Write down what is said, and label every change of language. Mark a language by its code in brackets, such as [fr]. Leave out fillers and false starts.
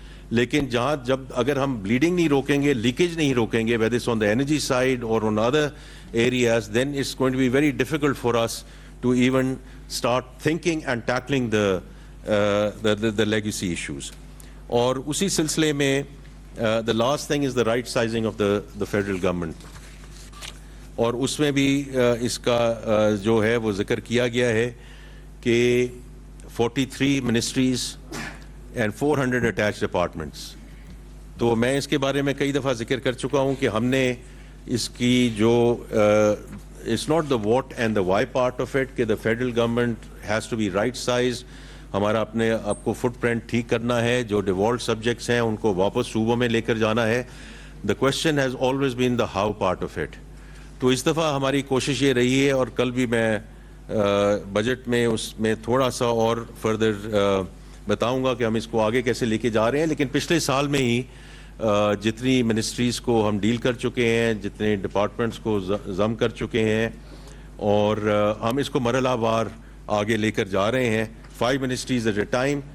[ur] لیکن جب اگر ہم بلیڈنگ نہیں روکیں گے, [en] Leakage نہیں روکیں گے, whether it's on the energy side or on other areas, then it's going to be very difficult for us to even start thinking and tackling the legacy issues. [ur] اور اسی سلسلے میں [en] the last thing is the right sizing of the federal government. [ur] اور اس میں بھی اس کا جو ہے وہ ذکر کیا گیا ہے کہ 43 منسٹریز اینڈ 400 اٹیچ ڈپارٹمنٹس. تو میں اس کے بارے میں کئی دفعہ ذکر کر چکا ہوں کہ ہم نے اس کی جو [en] It's not the what and the why part of it, کہ the federal government has to be right size. [ur] ہمارا اپنے آپ کو فٹ پرنٹ ٹھیک کرنا ہے, جو ڈیوالٹ سبجیکٹس ہیں ان کو واپس صوبوں میں لے کر جانا ہے. [en] The question has always been the how part of it. [ur] تو اس دفعہ ہماری کوشش یہ رہی ہے, اور کل بھی میں بجٹ میں اس میں تھوڑا سا اور فردر بتاؤں گا کہ ہم اس کو آگے کیسے لے کے جا رہے ہیں. لیکن پچھلے سال میں ہی جتنی منسٹریز کو ہم ڈیل کر چکے ہیں, جتنے ڈپارٹمنٹس کو ضم کر چکے ہیں, اور ہم اس کو مرحلہ وار آگے لے کر جا رہے ہیں, [en] 5 ministries at a time.